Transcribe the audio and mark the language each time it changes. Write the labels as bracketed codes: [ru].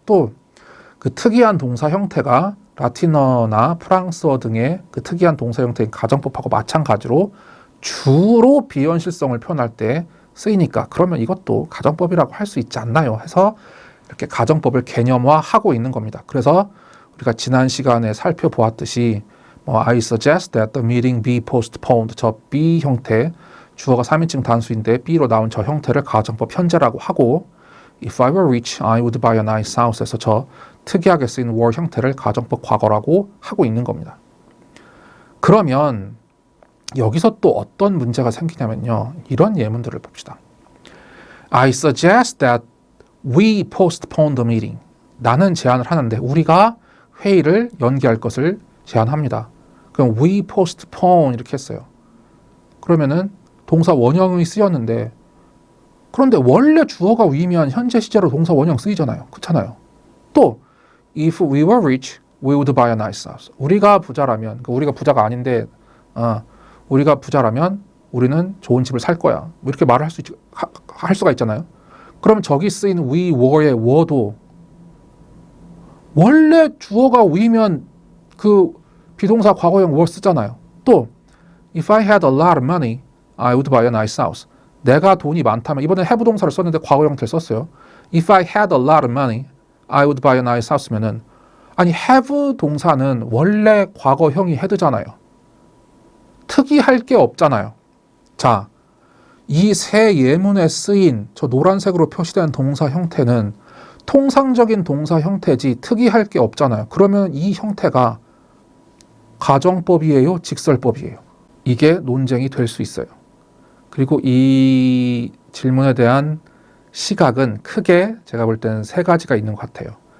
[ko] 또 그 특이한 동사 형태가 라틴어나 프랑스어 등의 그 특이한 동사 형태인 가정법하고 마찬가지로 주로 비현실성을 표현할 때 쓰이니까 그러면 이것도 가정법이라고 할 수 있지 않나요? 해서 이렇게 가정법을 개념화하고 있는 겁니다. 그래서 우리가 지난 시간에 살펴보았듯이 [en] I suggest that the meeting be postponed. [ko] 저 be 형태, 주어가 3인칭 단수인데 be로 나온 저 형태를 가정법 현재라고 하고 [en] If I were rich, I would buy a nice house [ko] 에서 저 특이하게 쓰인 were 형태를 가정법 과거라고 하고 있는 겁니다. 그러면 여기서 또 어떤 문제가 생기냐면요. 이런 예문들을 봅시다. [en] I suggest that we postpone the meeting. [ko] 나는 제안을 하는데 우리가 회의를 연기할 것을 제안합니다. 그럼 we postpone 이렇게 했어요. 그러면은 동사 원형이 쓰였는데 그런데 원래 주어가 we면 현재 시제로 동사 원형 쓰이잖아요. 그렇잖아요. [en] 또 if we were rich, we would buy a nice house. [ko] 우리가 부자라면, 그러니까 우리가 부자가 아닌데 우리가 부자라면 우리는 좋은 집을 살 거야. 뭐 이렇게 말을 할 수가 있잖아요. 그러면 저기 쓰인 we were의 were도 원래 주어가 we면 그 비동사 과거형 were 쓰잖아요. [en] 또 if I had a lot of money, I would buy a nice house. [ko] 내가 돈이 많다면 이번에 have 동사를 썼는데 과거 형태를 썼어요. [en] If I had a lot of money, I would buy a nice house면은 [ko] 아니 have 동사는 원래 과거형이 had잖아요. 특이할 게 없잖아요. 자, 이 세 예문에 쓰인 저 노란색으로 표시된 동사 형태는 통상적인 동사 형태지 특이할 게 없잖아요. 그러면 이 형태가 가정법이에요? 직설법이에요? 이게 논쟁이 될 수 있어요. 그리고 이 질문에 대한 시각은 크게 제가 볼 때는 세 가지가 있는 것 같아요.